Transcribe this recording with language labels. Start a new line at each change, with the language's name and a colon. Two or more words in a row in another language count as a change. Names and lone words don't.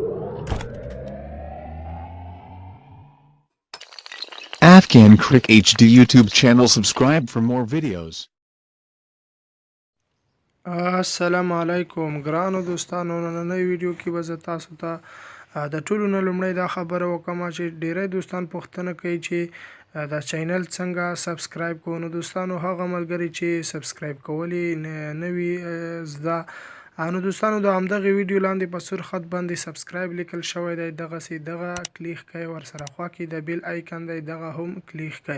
English: Afghan Crick HD YouTube channel. Subscribe for more videos.
Pashto: السلام علیکم ګرانو دوستانو نننۍ ویډیو کې به زه تاسو ته د ټولو نه لومړی دا خبره وکم چې ډیری دوستان پوښتنه کوي چې دا چینل څنګه سبسکرایب کوو. نو دوستانو هغه ملګري چې سبسکرایب کولی نه وي زده نو دوستانو د همدغه ویډیو لاندې په سور خط باندې سبسکرایب لیکل شوی دی، دغه کلیک کوئ، ورسره خوا کې د بیل آیکن دی دغه هم کلیک کوئ.